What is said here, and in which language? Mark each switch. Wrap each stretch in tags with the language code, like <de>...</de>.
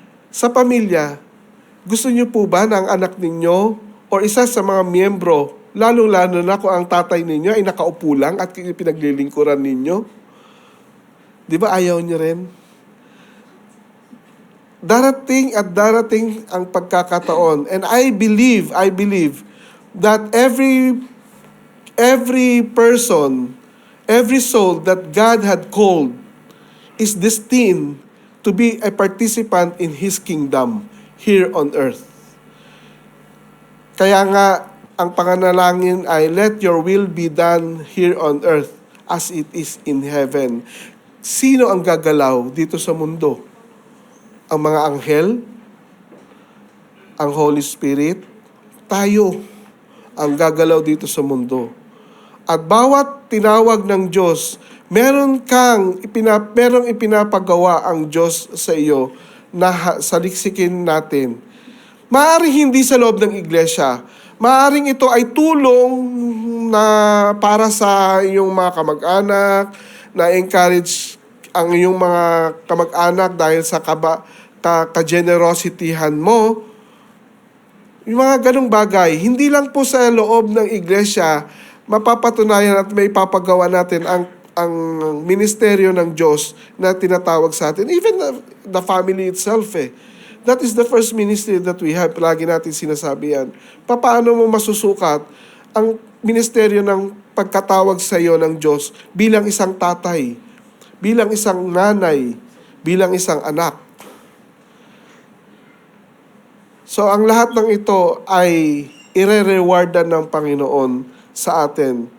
<tl>Sa pamilya, gusto nyo po ba na ang anak ninyo o isa sa mga miyembro, lalo-lalo na kung ang tatay ninyo ay nakaupo lang at pinaglilingkuran ninyo? Di ba ayaw nyo rin? Darating at darating ang pagkakataon.</tl> <en>And I believe that every person, every soul that God had called is destined to be a participant in His kingdom here on earth.</en> <tl>Kaya nga, ang panganalangin ay,</tl> <en>let your will be done here on earth as it is in heaven.</en> <tl>Sino ang gagalaw dito sa mundo? Ang mga anghel? Ang Holy Spirit? Tayo ang gagalaw dito sa mundo. At bawat tinawag ng Diyos, merong ipinapagawa ang Diyos sa iyo na saliksikin natin. Maaaring hindi sa loob ng iglesia. Maaaring ito ay tulong na para sa iyong mga kamag-anak, na encourage ang iyong mga kamag-anak dahil sa ka-generosity-han mo. Yung mga ganong bagay, hindi lang po sa loob ng iglesia mapapatunayan at may papagawa natin ang ministeryo ng Diyos na tinatawag sa atin.</tl> <en>Even the family itself That is the first ministry that we have.</en> <tl>Lagi natin sinasabi yan. Paano mo masusukat ang ministeryo ng pagkatawag sa iyo ng Diyos bilang isang tatay, bilang isang nanay, bilang isang anak? So ang lahat ng ito ay ire-rewardan ng Panginoon sa atin.</tl>